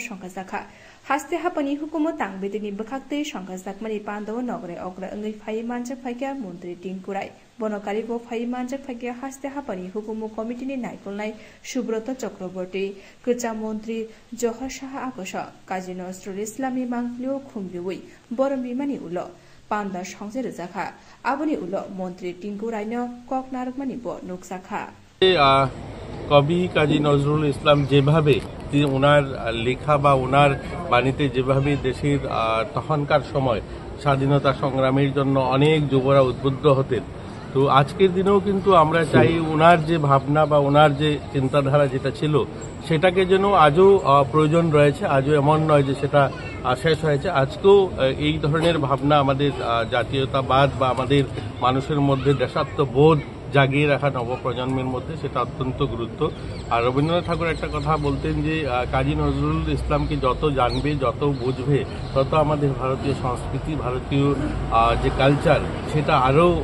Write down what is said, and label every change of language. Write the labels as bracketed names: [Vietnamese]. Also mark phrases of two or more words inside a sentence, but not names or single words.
[Kok Borok] Shankazaka Haste Hapani Hukumo Tang Bidini Bakakte Shankazakmani Pando Nogre Ogra Ungi Fai Manjak Fakia Mundri Tinkurai Bonokari Bo Fai Manjak Fakia Haste Hapani Hukumo Committee ni Naikulnai Shubroto Chakraborty Kucha Montri Johar Shah Akosha Kazi Nozrul Islami Manglio Khumbiwi Borombi Mani Ulo Panda Shangse Zakha Abuni Ulo Montri Tinkurayno Kok Narukmani Bo Nuksakha [Bangla] কবি কাজী নজরুল ইসলাম যেভাবে ওনার লেখা বা ওনার বাণীতে যেভাবে দেশের তখনকার সময় স্বাধীনতা সংগ্রামের জন্য অনেক যুবরা উদ্বুদ্ধ হতেন তো আজকের দিনেও কিন্তু আমরা চাই ওনার যে ভাবনা বা ওনার যে চিন্তাধারা যেটা ছিল সেটাকে যেন আজও প্রয়োজন রয়েছে আজও এমন নয় যে সেটা শেষ হয়েছে আজকেও এই ধরনের ভাবনা আমাদের জাতীয়তাবাদ বা আমাদের মানুষের মধ্যে দেশাত্মবোধ জাগিয়ে রাখা নবপ্রজন্মের মধ্যে সেটা অত্যন্ত গুরুত্ব আর রবীন্দ্রনাথ ঠাকুর একটা কথা বলতেন যে কাজী নজরুল ইসলামকে যত জানবে যত বুঝবে তত আমাদের ভারতীয় সংস্কৃতি ভারতীয় যে কালচার সেটা আরও